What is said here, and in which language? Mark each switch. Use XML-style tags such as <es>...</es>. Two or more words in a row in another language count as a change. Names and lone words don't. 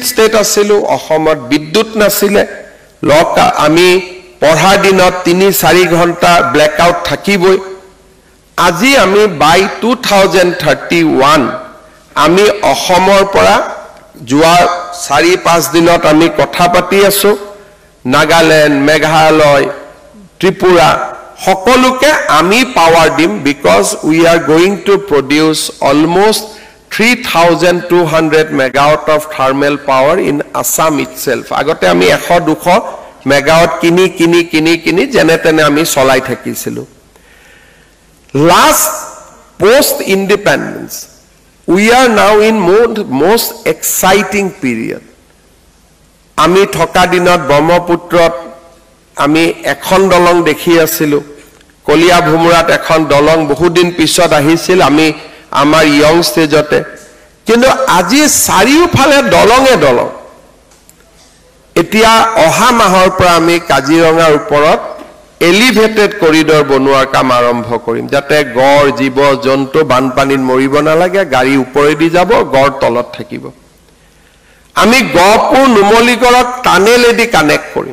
<as>ষ্টেট আছিল অসমত বিদ্যুৎ নাছিলে আমি পঢ়া দিনত 3-4 ঘণ্টা ব্ল্যাকআউট থাকিবই আজি আমি বাই 2031 আমি অসমৰ পৰা যোৱা 4-5 দিনত আমি কথা পাতি আছো নাগালেণ্ড মেঘালয় ত্ৰিপুৰা সকলোকে আমি পাৱাৰ দিম</as> <en>because we are going to produce almost 3200 megawatt of thermal power in Assam itself</en> <as>আগতে আমি</as> <en>100-200 megawatt</en> <as>কিনি জেনেতেনে আমি চলাই থাকিছিলো</as> <en>last post independence we are now in most exciting period</en> <as>আমি থকা দিনত ব্ৰহ্মপুত্ৰত আমি এখন দলং দেখি আছিলো কলিয়া ভুমুৰাত এখন দলং বহুদিন পিছত আহিছিল আমি আমাৰ ইয়ং ষ্টেজতে কিন্তু আজি চাৰিওফালে দলঙে দলং এতিয়া অহা মাহৰ পৰা আমি কাজিৰঙাৰ ওপৰত</as> <en>elevated corridor</en> <as>বনোৱাৰ কাম আৰম্ভ কৰিম যাতে গড় জীৱ জন্তু বানপানীত মৰিব নালাগে গাড়ী ওপৰেদি যাব গড় তলত থাকিব আমি গহপুৰ নুমলীগড়ক টানেলেদি কানেক্ট কৰিম</as>